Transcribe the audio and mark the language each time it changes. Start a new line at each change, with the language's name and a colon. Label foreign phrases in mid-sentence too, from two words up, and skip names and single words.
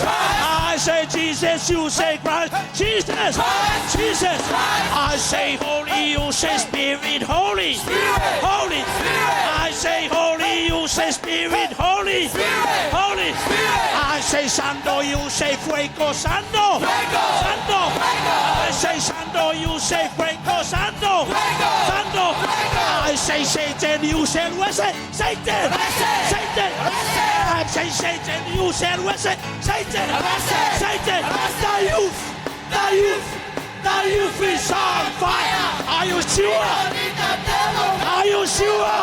English: I say Jesus, you say Christ. Jesus, Jesus. I say holy, you say Spirit. Holy, holy. I say holy, you say Spirit. Holy, holy. I say Santo, you say Fuego.
Spanish: Santo, Santo.
English: I say Santo, you say Fuego.
Spanish: Santo, Santo.
English: I say Satan, you say Satan. Satan. I say Satan, you say Satan. Satan. The youth is on fire. Are you sure? Are you sure?